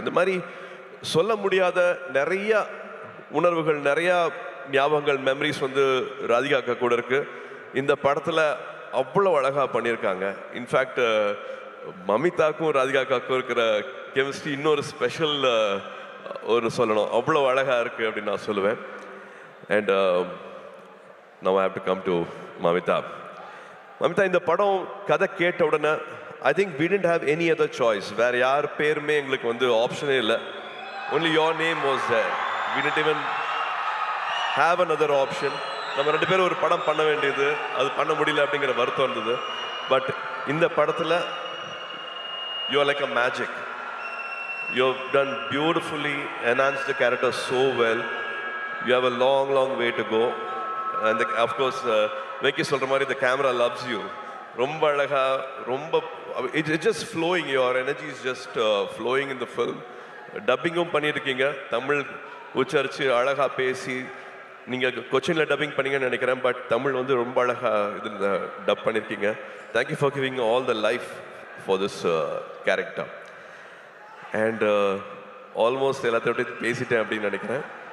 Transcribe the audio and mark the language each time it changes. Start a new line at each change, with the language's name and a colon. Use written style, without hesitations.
Tamil: இந்த மாதிரி சொல்ல முடியாத நிறையா உணர்வுகள், நிறையா ஞாபகங்கள், மெமரிஸ் வந்து ராதிகாக்கா கூட இருக்குது. இந்த படத்தில் அவ்வளோ அழகாக பண்ணியிருக்காங்க. இன்ஃபேக்ட் மமிதாக்கும் ராதிகாக்காக்கும் இருக்கிற கெமிஸ்ட்ரி இன்னொரு ஸ்பெஷல் ஒரு சொல்லணும், அவ்வளோ அழகாக இருக்குது அப்படின்னு நான் சொல்லுவேன்.
English: And now I have to come to Mamitha. Mamitha,
Tamil: இந்த படம் கதை கேட்ட உடனே
English: I think we didn't have any other choice.
Tamil: வேறு யார் பேருமே எங்களுக்கு வந்து ஆப்ஷனே இல்லை.
English: Only your name was there. We didn't even have another option.
Tamil: நம்ம ரெண்டு பேரும் ஒரு படம் பண்ண வேண்டியது, அது பண்ண முடியல அப்படிங்கிற வருத்தம் இருந்தது.
English: but
Tamil: இந்த படத்தில்
English: you are like a magic. You have done beautifully, enhanced the character so well. You have a long way to go. And of course, Venki
Tamil: சொல்ற மாதிரி
English: the camera loves you.
Tamil: ரொம்ப அழகா, ரொம்ப
English: it's just flowing. Your energy is just flowing in the film.
Tamil: டப்பிங்கும் பண்ணியிருக்கீங்க, தமிழ் உச்சரித்து அழகாக பேசி. நீங்கள் கொச்சினில் டப்பிங் பண்ணீங்கன்னு நினைக்கிறேன், பட் தமிழ் வந்து ரொம்ப அழகாக இது டப் பண்ணியிருக்கீங்க.
English: Thank you for giving all the life for this character.
Tamil: And almost எல்லாத்தையும் விட்டு பேசிட்டேன் அப்படின்னு நினைக்கிறேன்.